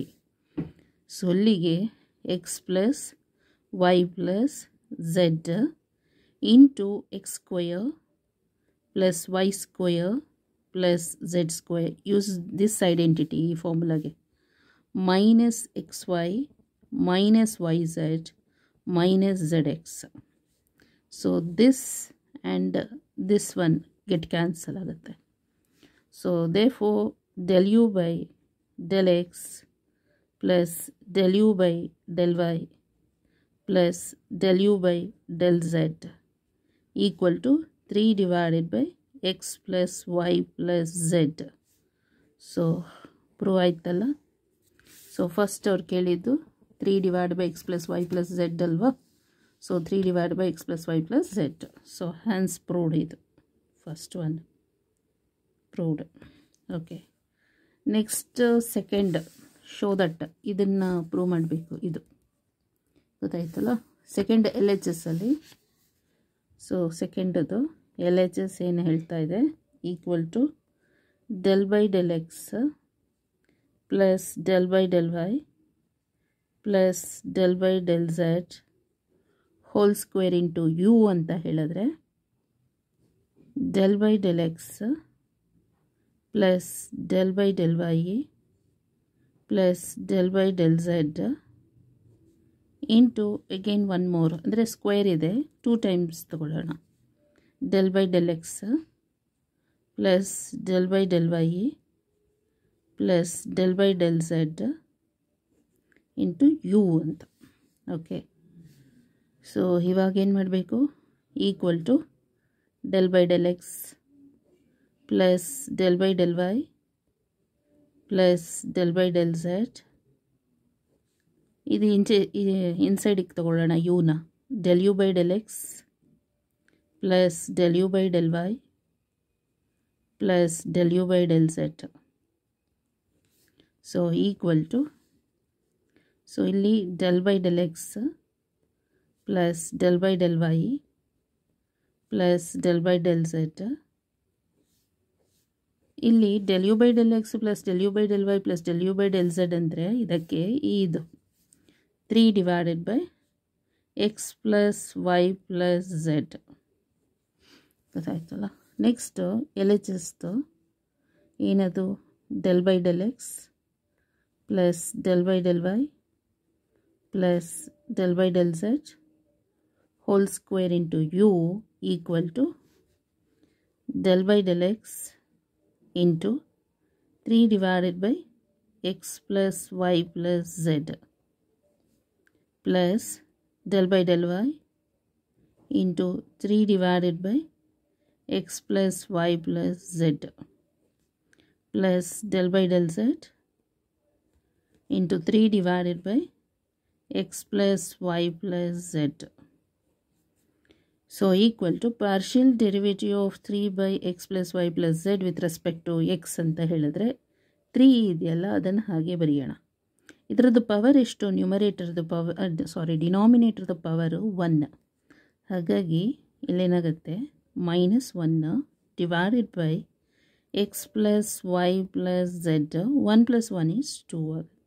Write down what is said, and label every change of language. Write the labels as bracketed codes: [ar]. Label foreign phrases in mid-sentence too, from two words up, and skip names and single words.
[en] so ಅಲ್ಲಿಗೆ x plus y plus z into x square plus y square plus z square, use this identity [kn] ಈ ಫಾರ್ಮುಲಾಗೆ, [en] minus x y minus y z minus z x. so this and this one get cancel ಆಗುತ್ತೆ. so therefore del u by del x plus del u by del y plus del u by del z equal to 3 divided by x plus y plus z. so prove ಆಯ್ತಲ್ಲ. so first [kn] ಅವ್ರು ಕೇಳಿದ್ದು [en] 3 divided by x plus y plus z ಅಲ್ವಾ. so 3 divided by x plus y plus z. so hence proved, ಇದು first one proved. okay, next second show that, [kn] ಇದನ್ನು ಪ್ರೂವ್ ಮಾಡಬೇಕು. ಇದು ಗೊತ್ತಾಯ್ತಲ್ಲ. [en] second LHS ಅಲ್ಲಿ, ಸೊ ಸೆಕೆಂಡದು ಎಲ್ ಎಚ್ ಎಸ್ [kn] ಏನು ಹೇಳ್ತಾ ಇದೆ, [en] equal to del by del x ಪ್ಲಸ್ del by del y ಪ್ಲಸ್ del by del z whole square into u [kn] ಅಂತ ಹೇಳಿದ್ರೆ, [en] del by del x ಪ್ಲಸ್ del by del y ಪ್ಲಸ್ del by del z into again one more, [kn] ಅಂದರೆ ಸ್ಕ್ವೇರ್ ಇದೆ [en] 2 times ತಗೊಳ್ಳೋಣ, del by del x ಪ್ಲಸ್ del by del y ಪ್ಲಸ್ del by del z ಇಂಟು ಯು ಅಂತ. okay, so [kn] ಇವಾಗ ಏನು ಮಾಡಬೇಕು, [en] equal to del by del x ಪ್ಲಸ್ del by del y ಪ್ಲಸ್ del by del z, [kn] ಇದು ಇನ್ಸೈಡಿಗೆ ತಗೊಳ್ಳೋಣ ಯುನ, [en] del u by del x ಪ್ಲಸ್ del u by del y ಪ್ಲಸ್ del u by del z. so equal to so ಇಲ್ಲಿ del by del x ಪ್ಲಸ್ del by del y ಪ್ಲಸ್ del by del z. ಇಲ್ಲಿ del u by del x ಪ್ಲಸ್ del u by del y ಪ್ಲಸ್ del u by del z [kn] ಅಂದರೆ ಇದಕ್ಕೆ ಇದು [en] 3 divided by x plus y plus z ಗೊತ್ತಾಯ್ತಲ್ಲ. next LHS-du ಏನದು del by del x ಪ್ಲಸ್ del by del y ಪ್ಲಸ್ del by del z whole square into u equal to del by del x into 3 divided by x plus y plus z plus del by del y into 3 divided by x plus y plus z plus del by del z into 3 divided by x plus y plus z. So equal to partial derivative of 3 by x plus y plus z with respect to x [kn] ಅಂತ ಹೇಳಿದ್ರೆ 3 ಇದೆಯಲ್ಲ ಅದನ್ನು ಹಾಗೆ ಬರೆಯೋಣ. ಇದರದ್ದು ಪವರ್ ಎಷ್ಟು, ನ್ಯೂಮರೇಟರ್ದು [en] power denominator-du power [kn] 1. ಹಾಗಾಗಿ ಇಲ್ಲೇನಾಗುತ್ತೆ [en] -1 divided by x plus y plus z 1 plus 1 is 2 ಆಗುತ್ತೆ.